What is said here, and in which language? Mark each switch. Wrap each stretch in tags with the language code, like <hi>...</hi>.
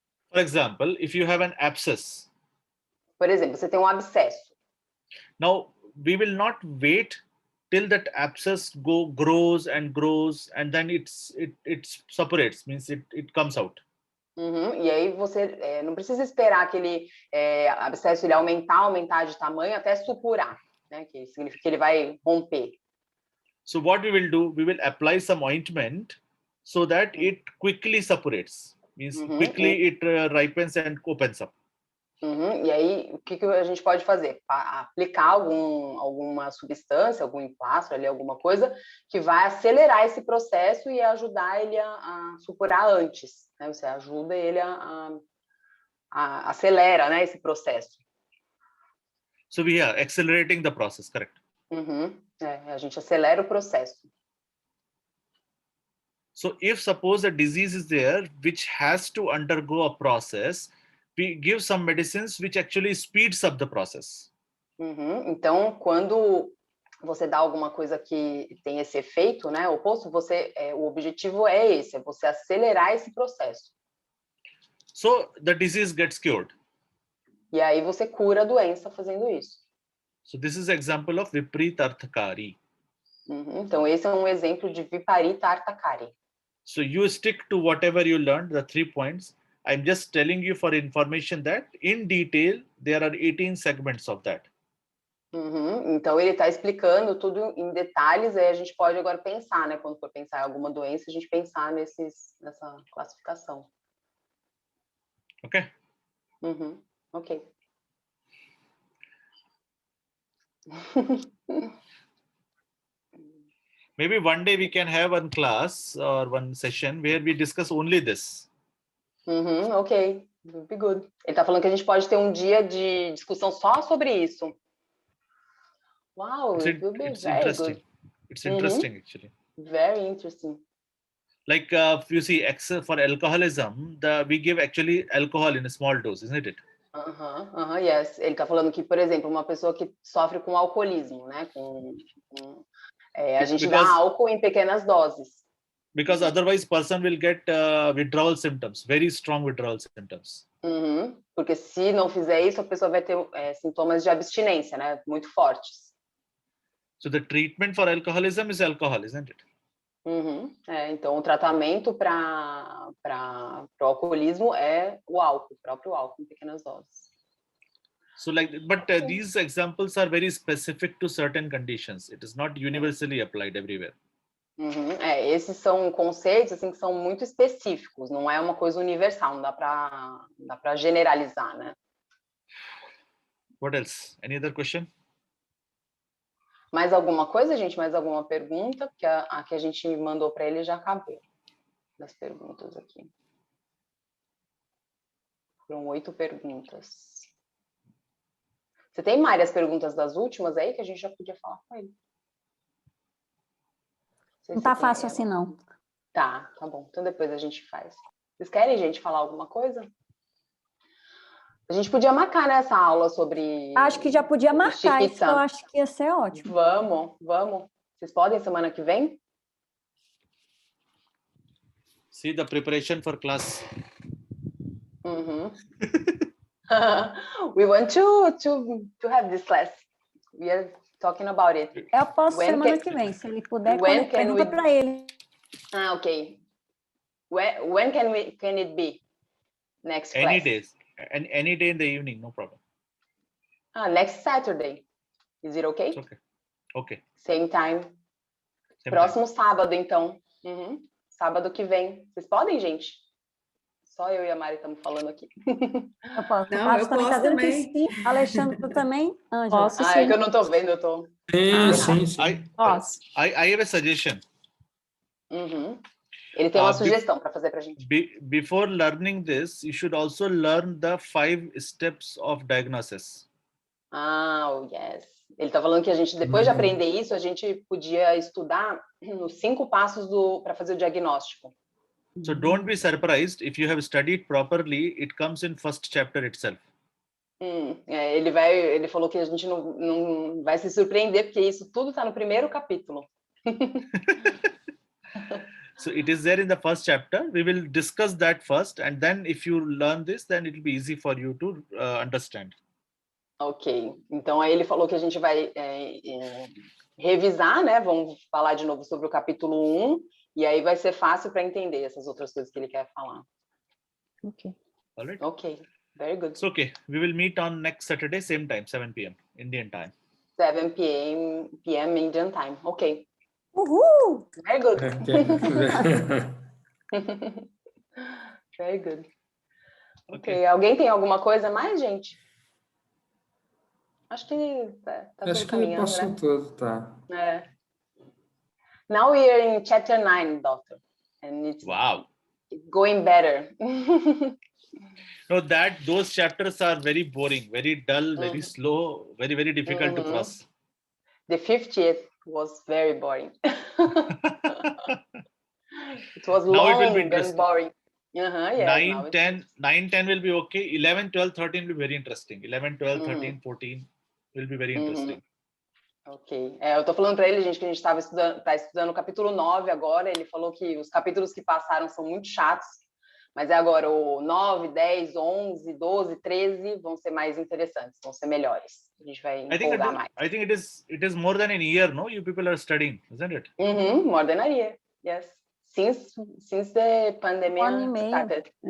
<en>For example, if you have an abscess.</en> <pt>Por exemplo, você tem um abscesso.</pt> <en>Now, we will not wait till that abscess grows and then it separates, means it comes out.</en> <pt>E aí você não precisa esperar aquele abscesso ele aumentar de tamanho até supurar, né? Que significa que ele vai romper.</pt> <en>So what we will do, we will apply some ointment so that it quickly separates, means quickly it ripens and opens up.</en> <pt>E aí, o que a gente pode fazer? Aplicar alguma substância, algum emplastro ali, alguma coisa que vai acelerar esse processo e ajudar ele a supurar antes, né? Você ajuda ele a acelera, né, esse processo.</pt> <en>So we are accelerating the process, correct?</en> <pt>A gente acelera o processo.</pt> <en>So if suppose a disease is there which has to undergo a process, we give some medicines which actually speeds up the process.</en> <pt>Então, quando você dá alguma coisa que tem esse efeito, né, oposto, o objetivo é esse, é você acelerar esse processo.</pt> <en>So the disease gets cured.</en> <pt>E aí você cura a doença fazendo isso.</pt> <en>So this is example of viparita artakari.</en> <pt>Então, esse é um exemplo de viparita artakari.</pt> <en>So you stick to whatever you learned, the 3 points. I'm just telling you for information that in detail, there are 18 segments of that.</en> <pt>Então, ele está explicando tudo em detalhes, aí a gente pode agora pensar, né? Quando for pensar em alguma doença, a gente pensar nessa classificação. Okay. Ok.</pt> <en>Maybe one day we can have one class or one session where we discuss only this. Ok. Would be good.</en> <pt>Ele tá falando que a gente pode ter um dia de discussão só sobre isso.</pt> <en>Wow, it will be It's very interesting. good. It's interesting actually. Very interesting. Like you see, for alcoholism, we give actually alcohol in a small dose, isn't it? Yes.</en> <pt>Ele tá falando que, por exemplo, uma pessoa que sofre com alcoolismo, né? A gente dá álcool em pequenas doses.</pt> <en>Because otherwise person will get withdrawal symptoms, very strong withdrawal symptoms.</en> <pt>Porque se não fizer isso, a pessoa vai ter sintomas de abstinência, né? Muito fortes.</pt> <en>So the treatment for alcoholism is alcohol, isn't it?</en> <pt>Então, o tratamento para o alcoolismo é o álcool, o próprio álcool em pequenas doses.</pt> <en>So but these examples are very specific to certain conditions. It is not universally applied everywhere.</en> <pt>Esses são conceitos assim que são muito específicos, não é uma coisa universal, não dá para generalizar, né?</pt> <en>What else? Any other question?</en> <pt>Mais alguma coisa, gente? Mais alguma pergunta? Porque a que a gente mandou para ele já acabou das perguntas aqui. Foram 8 perguntas. Você tem, Mari, as perguntas das últimas aí que a gente já podia falar com ele? Não tá fácil assim, não. Tá bom. Então depois a gente faz. Vocês querem, gente, falar alguma coisa? A gente podia marcar nessa aula sobre... Acho que já podia marcar, isso eu acho que ia ser ótimo. Vamos. Vocês podem semana que vem?</pt> <en>See the preparation for class. We want to have this class. We are talking about it.</en> <pt>Eu posso semana que vem, se ele puder, pergunta para ele.</pt> <en>Ok. When can it be? Next class? Any days. Any day in the evening, no problem. Next Saturday. Is it okay? It's okay. Okay. Same time.</en> <pt>Próximo sábado, então. Sábado que vem. Vocês podem, gente? Só eu e a Mari estamos falando aqui. Eu posso. Não, eu posso também. Sim. Alexandre, tu também? Ângela? Posso, sim. É que eu não estou vendo, eu tô... Sim. Posso.</pt> <en>I have a suggestion.</en> <pt>Ele tem uma sugestão para fazer para a gente.</pt> <en>Before learning this, you should also learn the 5 steps of diagnosis. Yes.</en> <pt>Ele está falando que a gente, depois de aprender isso, a gente podia estudar os 5 passos para fazer o diagnóstico.</pt> <en>So don't be surprised if you have studied properly, it comes in first chapter itself.</en> <pt>Ele falou que a gente não vai se surpreender, porque isso tudo está no primeiro capítulo.</pt> <en>So it is there in the first chapter. We will discuss that first, and then if you learn this, then it will be easy for you to understand. Ok.</en> <pt>Então aí ele falou que a gente vai revisar, né? Vamos falar de novo sobre o capítulo 1, e aí vai ser fácil para entender essas outras coisas que ele quer falar. Ok.</pt> <en>All right. Ok. Very good. So okay, we will meet on next Saturday, same time, 7 p.m. Indian time. 7 p.m. Indian time. Ok. Uhul! Very good. Very good. Ok.</en> <pt>Alguém tem alguma coisa mais, gente? Acho que tá tudo caminhando, passou tudo, tá.</pt> <en>Now we are in chapter 9, doctor. And it's going better. No, those chapters are very boring, very dull, very slow, very, very difficult to cross. The 50th was very boring. It was long and boring. 9, 10 will be okay. 11, 12, 13 will be very interesting. 11, 12, 13, 14 will be very interesting. Ok.</en> <pt>Eu tô falando para ele, gente, que a gente tá estudando o capítulo 9 agora. Ele falou que os capítulos que passaram são muito chatos, mas agora o 9, 10, 11, 12, 13 vão ser mais interessantes, vão ser melhores. A gente vai empolgar mais.</pt> <en>I think it is more than a year, no? You people are studying, isn't it? More than a year, yes. Since the pandemic started.</en>